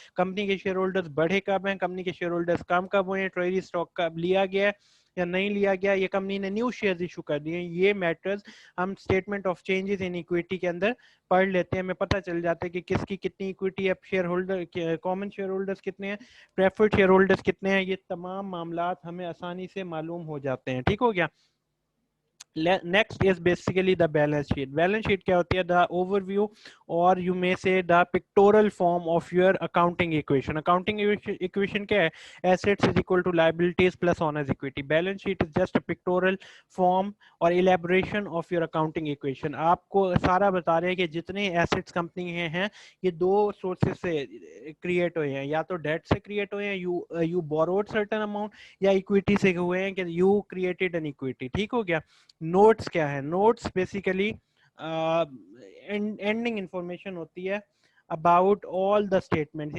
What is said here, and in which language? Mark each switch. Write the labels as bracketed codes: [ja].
[ur] Company کے share holders بڑھے کب ہیں, کمپنی کے شیئر ہولڈرز کم کب ہوئے ہیں, ٹریجری اسٹاک کب لیا گیا یا نہیں لیا گیا, یہ کمپنی نے نیو شیئرز ایشو کر دیے. یہ میٹرز ہم statement of changes in equity کے اندر پڑھ لیتے ہیں, ہمیں پتہ چل جاتا ہے کہ کس کی کتنی ایکویٹی ہے, share holder common share holders کتنے ہیں, پریفرڈ شیئر ہولڈرز کتنے ہیں. یہ تمام معاملات ہمیں آسانی سے معلوم ہو جاتے ہیں. ٹھیک ہو گیا. [en] Next is basically the balance sheet. Balance sheet [ur] کیا ہوتی ہے, [en] the overview or you may say the pictorial form of your accounting equation. Accounting equation [ur] کیا ہے, [en] assets is equal to liabilities plus owners equity. Balance sheet is just a pictorial form or elaboration of your accounting equation. [ur] آپ کو سارا بتا رہے ہیں کہ جتنے assets کمپنی ہیں یہ دو سورسز سے کریٹ ہوئے ہیں, یا تو ڈیٹ سے کریٹ ہوئے ہیں, [en] you borrowed certain amount, [ur] یا equity سے ہوئے ہیں کہ [en] you created an equity. [ur] ٹھیک ہو گیا. نوٹس کیا ہے, نوٹس بیسیکلی اینڈنگ انفارمیشن ہوتی ہے اباؤٹ آل دا اسٹیٹمنٹ.